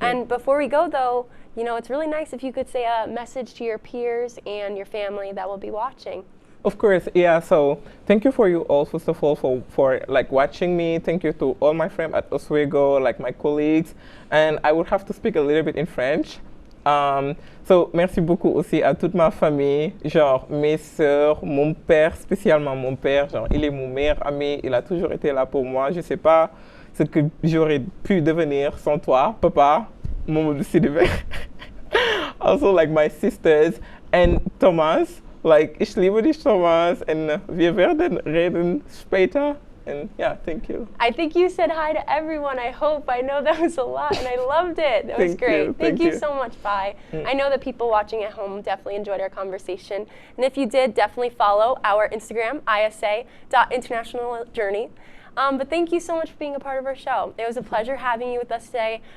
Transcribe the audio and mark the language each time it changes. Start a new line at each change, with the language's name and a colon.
English: And before we go though, it's really nice if you could say a message to your peers and your family that will be watching. Of course, yeah. So thank you for you all, first of all, for like watching me. Thank you to all my friends at Oswego, like my colleagues. And I would have to speak a little bit in French.
French: So merci beaucoup aussi à toute ma famille, genre mes sœurs, mon père, spécialement mon père, genre il est mon meilleur ami, il a toujours été là pour moi. Je sais pas ce que j'aurais pu devenir sans toi, papa, Mamadou Sidibé.
English: Also like my sisters and Thomas, like
German: ich liebe dich
English: Thomas, and
German: wir werden reden später.
English: And yeah, thank you. I think you said hi to everyone. I know that was a lot, and I loved it. That was great. Thank you so much, Bai. I know that people watching at home definitely enjoyed our conversation. And if you did, definitely follow our Instagram, isa.internationaljourney. But thank you so much for being a part of our show. It was a pleasure having you with us today.